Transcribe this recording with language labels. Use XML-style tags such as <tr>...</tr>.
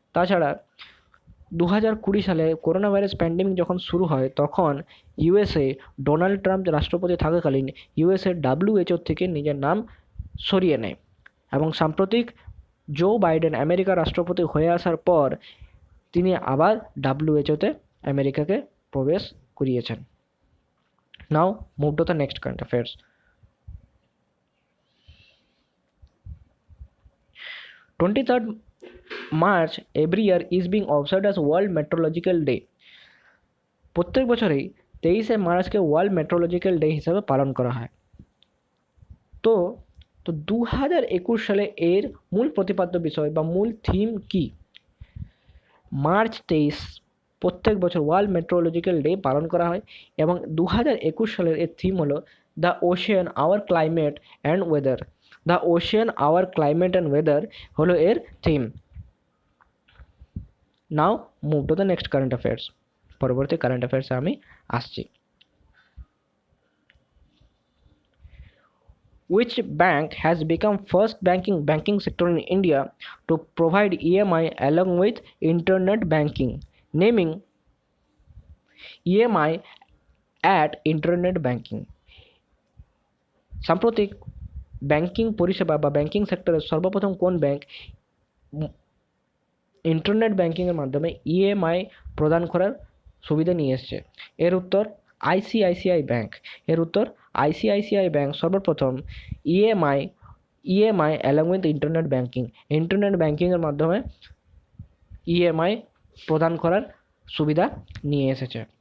<bn>তাছাড়া 2020 সালে corona virus pandemic যখন শুরু হয় তখন ইউএসএ ডোনাল্ড ট্রাম্প রাষ্ট্রপতি থাকাকালীন ইউএসএ WHO থেকে নিজের নাম সরিয়ে নেয় এবং সাম্প্রতিক জো বাইডেন আমেরিকার রাষ্ট্রপতি হয়ে আসার পর তিনি আবার WHO-তে আমেরিকাকে প্রবেশ করিয়েছেন।</bn> <en>Now move to the next current affairs. 23rd March every year is being observed as World Meteorological Day.</en> <bn>প্রত্যেক বছরেই 23শে মার্চকে ওয়ার্ল্ড মেট্রোলজিক্যাল ডে হিসাবে পালন করা হয়। তো 2021 সালে এর মূল প্রতিপাদ্য বিষয় বা মূল থিম কি? মার্চ 23 প্রত্যেক বছর ওয়ার্ল্ড মেট্রোলজিক্যাল ডে পালন করা হয় এবং 2021 সালের এর থিম হলো</bn> <en>The ocean our climate and weather. The ocean our climate and weather</en> <bn>হলো এর theme.</bn> <en>Now move to the next current affairs.</en> <bn>পরবর্তী কারেন্ট অ্যাফেয়ার্সে আমি আসছি।</bn> <en>Which bank has become first banking sector in India to provide EMI along with internet banking? Naming EMI at internet banking.</en> <bn>সাম্প্রতিক banking পরিষেবা বা banking সেক্টরের সর্বপ্রথম কোন bank internet ব্যাংকিংয়ের মাধ্যমে ইএমআই প্রদান করার সুবিধা নিয়ে এসছে? এর উত্তর আইসিআইসিআই ব্যাংক। এর উত্তর আইসিআইসিআই ব্যাংক সর্বপ্রথম ইএমআই</bn> <en>along with</en> <bn>ইন্টারনেট ব্যাংকিংয়ের মাধ্যমে ইএমআই প্রদান করার সুবিধা নিয়ে এসেছে।</bn>